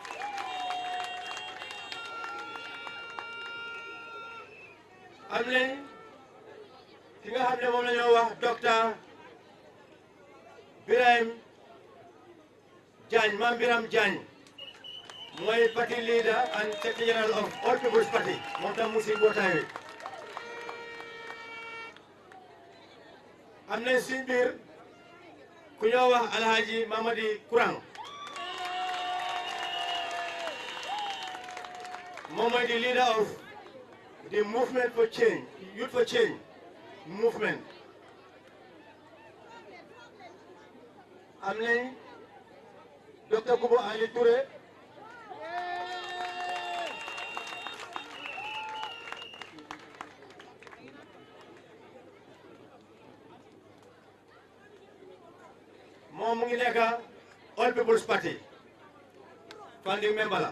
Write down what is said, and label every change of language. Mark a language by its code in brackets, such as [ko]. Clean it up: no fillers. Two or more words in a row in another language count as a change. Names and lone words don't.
[wo] am nañ ki nga xam ne moom la ñoo wax docteur Birahim Jagne Mame Biram Jagne mooy [en] party leader and secretary general of All People's Party [wo] moom tam mu si mbootaay wi am nañ suñ biir ku ñoo wax Alhaji Mamadi Kurang moom mooy [en] the leader of the movement for change, youth for change movement. [wo] am nañ Dr. Kubo Ali Touré moom mu ngi nekk All People's Party [en] founding member [wo] la.